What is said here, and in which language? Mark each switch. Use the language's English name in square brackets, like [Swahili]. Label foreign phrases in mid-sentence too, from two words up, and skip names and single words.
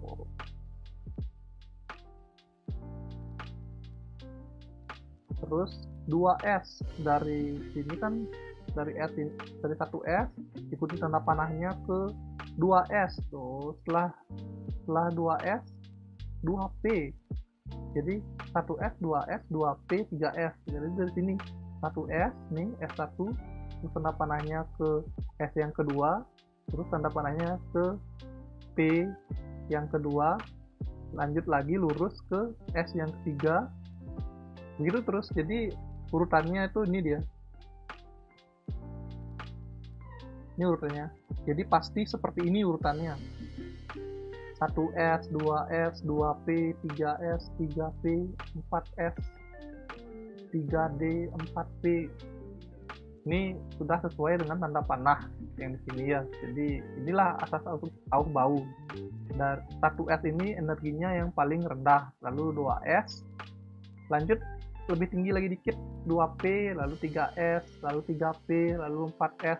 [Indonesian] Terus 2S. Dari sini kan dari S ini, dari 1S ikuti tanda panahnya ke 2S. Tuh, setelah 2S 2P. Jadi 1S, 2S, 2P, 3S. Jadi dari sini 1S nih, S1, terus tanda panahnya ke S yang kedua, terus tanda panahnya ke P yang kedua, lanjut lagi lurus ke S yang ketiga, begitu terus. Jadi urutannya itu ini dia, ini urutannya. Jadi pasti seperti ini urutannya: 1S, 2S, 2P, 3S, 3P, 4S, 3D, 4P. Ini sudah sesuai dengan tanda panah yang di sini ya. Jadi inilah asas Aufbau. Dan 1S ini energinya yang paling rendah, lalu 2S, lanjut lebih tinggi lagi dikit 2P, lalu 3S, lalu 3P, lalu 4S.